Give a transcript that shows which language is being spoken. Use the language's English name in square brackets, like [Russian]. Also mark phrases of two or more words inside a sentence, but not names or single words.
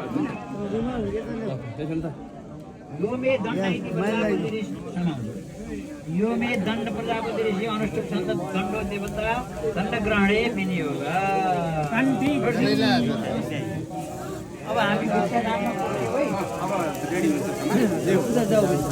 [Sanskrit] यो मे दण्ड प्रजापति ऋषि अनुष्ठुप छन्द दण्डो देवता दण्ड ग्रहणे विनियोग [Nepali] अब हामी भिक्षा दानमा पऱ्यो है अब रेडी हुन्छ जाऊ